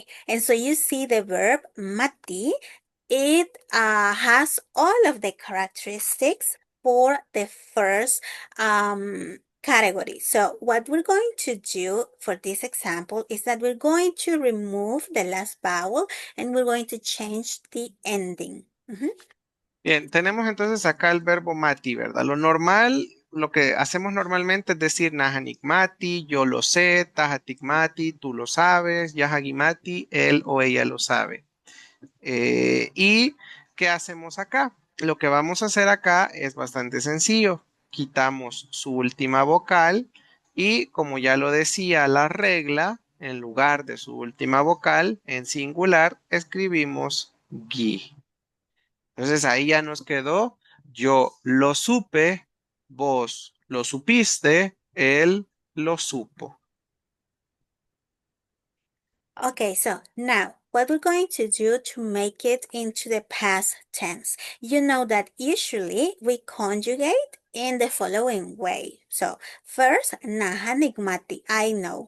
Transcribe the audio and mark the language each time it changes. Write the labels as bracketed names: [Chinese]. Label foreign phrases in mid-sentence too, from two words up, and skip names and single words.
[English] And so you see the verb mati, it has all of the characteristics for the first category. So what we're going to do for this example is that we're going to remove the last vowel and we're going to change the ending. [Spanish] Bien, tenemos entonces acá el verbo mati, ¿verdad? Lo normal, lo que hacemos normalmente es decir [Nahuatl languages] nahanik mati, [Spanish] yo lo sé, [Nahuatl languages] tahatik mati, [Spanish] tú lo sabes, [Nahuatl languages] yahagi mati, [Spanish] él o ella lo sabe. ¿Y qué hacemos acá? Lo que vamos a hacer acá es bastante sencillo. Quitamos su última vocal y, como ya lo decía la regla, en lugar de su última vocal, en singular, escribimos gi. Entonces ahí ya nos quedó, yo lo supe, vos lo supiste, él lo supo. [English] Okay, so now what we're going to do to make it into the past tense. You know that usually we conjugate in the following way. So first, [Nahuatl languages] naha nigmati, [English] I know.